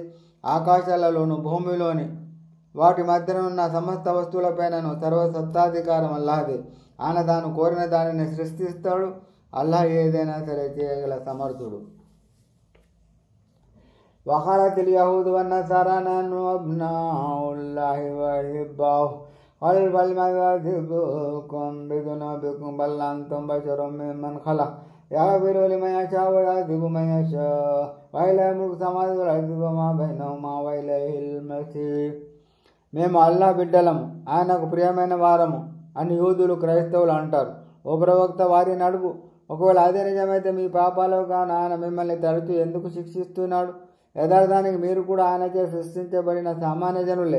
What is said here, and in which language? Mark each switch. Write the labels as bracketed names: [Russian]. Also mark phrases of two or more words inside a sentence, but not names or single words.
[Telugu] ఆకాశాలలోను భూమిలోని వాటి మధ్యనున్న సమస్త వస్తువులపైనను సర్వసత్తాధికారం అల్లాహదే. ఆయన తాను కోరిన దానిని సృష్టిస్తాడు. అల్లాహ్ ఏదైనా సరే చేయగల సమర్థుడు. [Arabic] وقالت اليهود والنصارى نحن أبناء الله وأحباؤه قل بل يعذبكم بذنوبكم بل أنتم بشر ممن خلق يغفر لمن يشاء ويعذب من يشاء وإليه ملك السماوات والأرض وما بينهما وإليه المصير. [Telugu] మేము అల్లా బిడ్డలము, ఆయనకు ప్రియమైన వారము అని యూదులు క్రైస్తవులు అంటారు. ఓ ప్రవక్త వారిని అడుగు, ఒకవేళ అదే నిజమైతే మీ పాపాలకు గాను ఆయన మిమ్మల్ని తరచూ ఎందుకు శిక్షిస్తున్నాడు? యథార్థానికి మీరు కూడా ఆయనచే సృష్టించబడిన సామాన్య జనులే.